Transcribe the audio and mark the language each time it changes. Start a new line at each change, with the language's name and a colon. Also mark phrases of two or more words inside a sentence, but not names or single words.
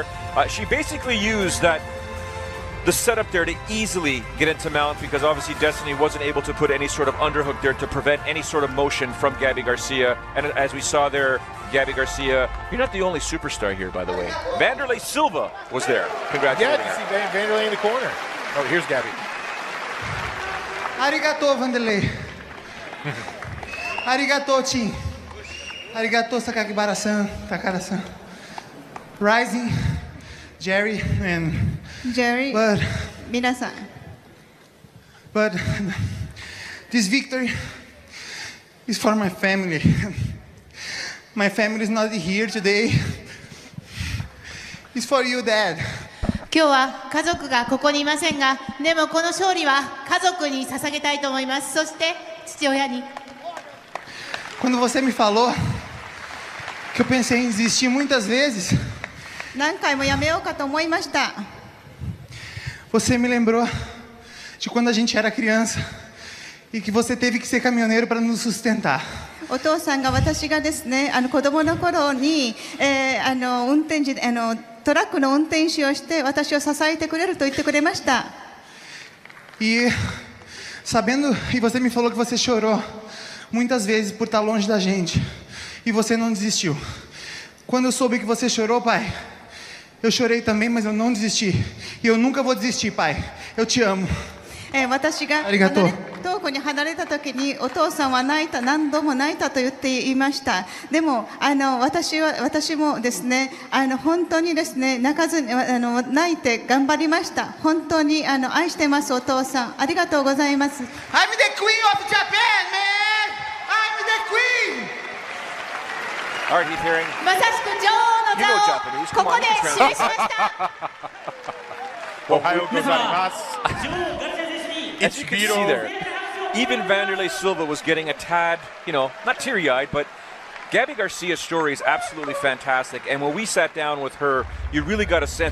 English: She basically used the setup there to easily get into mount, because obviously Destiny wasn't able to put any sort of underhook there to prevent any sort of motion from Gabi Garcia. And as we saw there, Gabi Garcia, you're not the only superstar here, by the way. Vanderlei Silva was there. Congratulations. Yeah, you see Vanderlei in the corner. Oh, here's Gabi. Arigato, Vanderlei. Arigato, Tim. Arigato, Sakakibara-san, Takara-san. Rising, Jerry, and... Jerry, But
Japanese: 皆さん、
English: but this victory is for my family. My family is not here today. It's for you, Dad.
Japanese: 今日は家族がここにいませんが、でもこの勝利は家族に捧げたいと思います。そして父親に。
Portuguese: Quando você me falou que eu pensei em desistir muitas vezes,
Japanese: 何回もやめようかと思いました。
Portuguese: você me lembrou de quando a gente era criança e que você teve que ser caminhoneiro para nos sustentar.
Japanese: お父さんが私がですね、子供の頃に、運転時トラックの運転手をして私を支えてくれると言ってくれました。
Portuguese: E sabendo, e você me falou que você chorou muitas vezes por estar longe da gente e você não desistiu. Quando eu soube que você chorou, pai, eu chorei também, mas eu não desisti. E eu nunca vou desistir, pai. Eu te amo.
Japanese: 私が遠くに離れた時にお父さんは泣いた、何度も泣いたと言っていました。でも私もですね、本当にですね、泣かずに泣いて頑張りました。本当に愛してます、お父さん。ありがとうございます。
English: I'm the queen of Japan, man! I'm the queen! All right, Heath Herring.
Japanese: まさしく女王の座をここで示しました。おはようございます。
English: As you can see there, even Vanderlei Silva was getting a tad, not teary-eyed, but Gabi Garcia's story is absolutely fantastic. And when we sat down with her, you really got a sense.